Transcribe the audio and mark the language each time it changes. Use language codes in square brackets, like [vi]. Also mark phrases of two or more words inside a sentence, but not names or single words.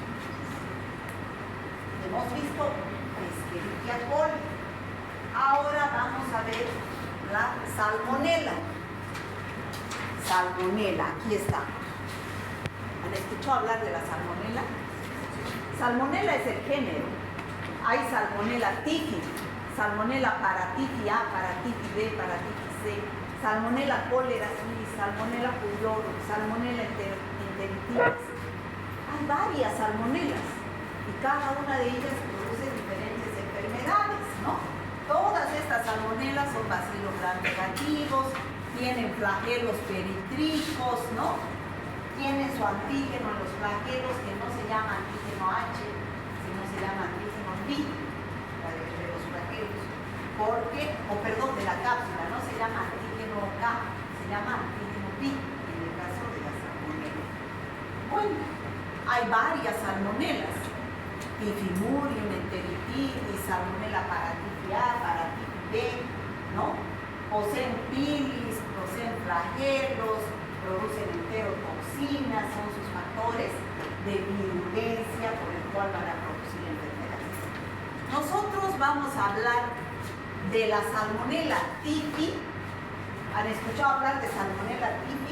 [es] Hemos visto Escherichia coli. Ahora vamos a ver la salmonela. Salmonela, aquí está. ¿Han escuchado hablar de la salmonela? Salmonela es el género. Hay salmonela tifi, salmonela paratifi A, paratifi B, paratifi C, salmonela cólera suis, salmonela pullorum, salmonela enteritis. Hay varias salmonelas y cada una de ellas produce diferentes enfermedades, ¿no? Todas estas salmonelas son bacilos gram negativos, tienen flagelos peritricos, ¿no? Tienen su antígeno en los flagelos que no se llama antígeno H, sino se llama antígeno P, la de los flagelos, de la cápsula, no se llama antígeno K, se llama antígeno P, en el caso de la salmonela. Bueno, hay varias salmonelas, Tifimurium, enteritis, salmonela paratifi A, paratifi B, ¿no? Poseen pilis, poseen flagelos, producen enterotoxinas, son sus factores de virulencia por el cual van a producir enfermedades. Nosotros vamos a hablar de la Salmonella typhi. ¿Han escuchado hablar de Salmonella typhi?